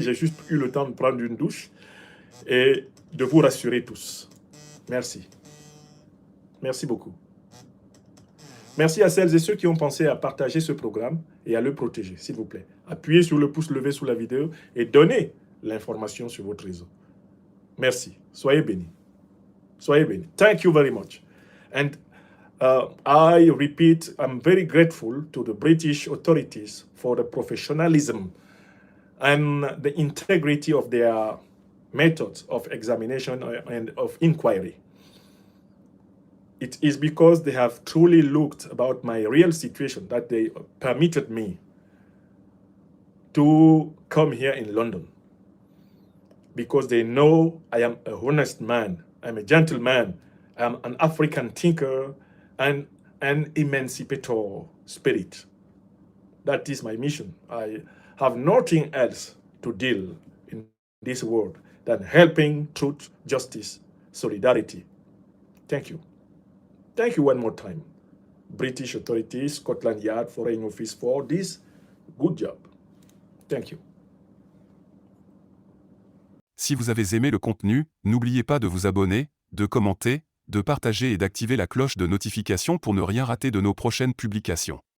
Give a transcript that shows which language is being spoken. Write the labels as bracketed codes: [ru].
[fr] J'ai juste eu le temps de prendre une douche et de vous rassurer tous. Merci. Merci beaucoup. Merci à celles et ceux qui ont pensé à partager ce programme et à le protéger, s'il vous plaît. Appuyez sur le pouce levé sous la vidéo et donnez l'information sur votre réseau. Merci. Soyez bénis. Soyez bénis. [en] Thank you very much. And I repeat, I'm very grateful to the British authorities for the professionalism and the integrity of their methods of examination and of inquiry. It is because they have truly looked about my real situation that they permitted me to come here in London. Because they know I am a honest man, I'm a gentleman, I'm an African thinker, and an emancipator spirit. That is my mission. I have nothing else to deal in this world than helping truth, justice, solidarity. Thank you. Thank you one more time, British authorities, Scotland Yard, Foreign Office, for this good job. Thank you. [fr] Si vous avez aimé le contenu, n'oubliez pas de vous abonner, de commenter, de partager et d'activer la cloche de notification pour ne rien rater de nos prochaines publications.